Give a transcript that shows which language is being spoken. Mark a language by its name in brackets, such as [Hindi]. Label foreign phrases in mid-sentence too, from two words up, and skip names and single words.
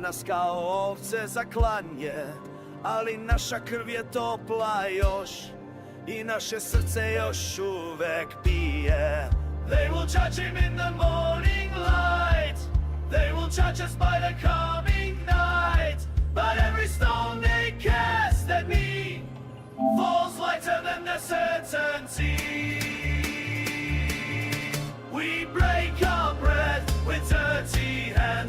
[Serbian] nas kao ovce za klanje, ali naša krv je topla još i naše srce još uvek bije. [English] They will judge him in the morning light. They will judge us by the coming night. But every stone they cast at me falls lighter than their certainty. We break our bread with dirty hands.